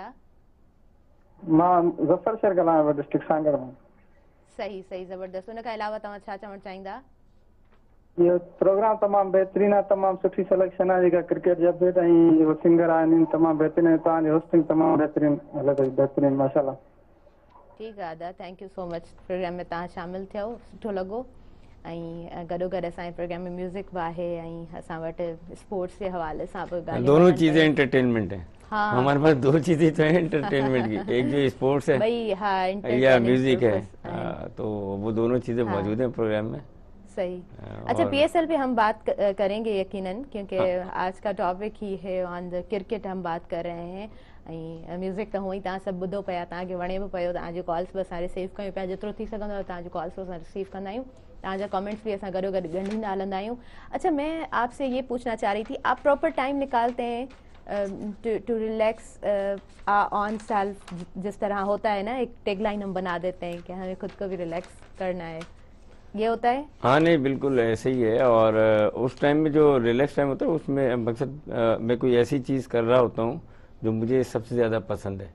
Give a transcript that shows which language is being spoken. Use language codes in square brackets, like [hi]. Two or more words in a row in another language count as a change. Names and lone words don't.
[sd] मां ज़फर शहर ॻाल्हायां पियो, डिस्ट्रिक्ट सांगर मां। सही सही, ज़बरदस्त। उन खां अलावा तव्हां छा चवणु चाहींदा? इहो प्रोग्राम तमामु बहितरीन आहे, तमामु सुठी सिलेक्शन आहे, जेका क्रिकेट जा अपडेट ऐं जेको सिंगर आहिनि तमामु बहितरीन आहे, तव्हांजी होस्टिंग तमामु बहितरीन हले पई, बहितरीन माशाल्लाह। ठीकु आहे दादा, [en] thank you so much. [sd] प्रोग्राम में तव्हां शामिलु थियो, सुठो लॻो। ऐं गॾोगॾु असांजे प्रोग्राम में म्यूज़िक बि आहे ऐं असां वटि स्पोर्ट्स जे हवाले सां बि [ur] دونوں چیزیں انٹرٹینمنٹ ہے۔ ہاں، ہمارے پاس دو چیزیں تو ہے انٹرٹینمنٹ کی، ایک جو اسپورٹس ہے بھائی، ہاں, یا میوزک ہے، تو وہ دونوں چیزیں موجود ہیں پروگرام میں. सही। اچھا، پی ایس ایل پہ ہم بات کریں گے یقیناً، کیونکہ آج کا ٹاپک ہی ہے [en] on the cricket [ur] ہم بات کر رہے ہیں. [sd] ऐं म्यूज़िक त हुअं ई तव्हां सभु ॿुधो पिया, तव्हांखे वणे बि पियो, तव्हांजी कॉल्स बि असां रिसीव कयूं पिया, जेतिरो थी सघंदो आहे तव्हांजी कॉल्स बि असां रिसीव कंदा आहियूं, तव्हांजा कमेंट्स भी असां गॾो गॾु ॻंढींदा हलंदा आहियूं। [ur] اچھا، میں آپ سے یہ پوچھنا چاہ رہی تھی، آپ [en] proper time [ur] نکالتے ہیں [en] to relax on self, [ur] جس طرح ہوتا ہے نا، ایک ٹیگ لائن ہم بنا دیتے ہیں کہ ہمیں خود کو بھی ریلیکس کرنا ہے، یہ ہوتا ہے? हाँ نہیں، بالکل ایسے ہی ہے. اور اس ٹائم میں جو [en] relax time [ur] ہوتا ہے اس میں مقصد میں کوئی ایسی چیز کر رہا ہوتا ہوں جو مجھے سب سے زیادہ پسند ہے.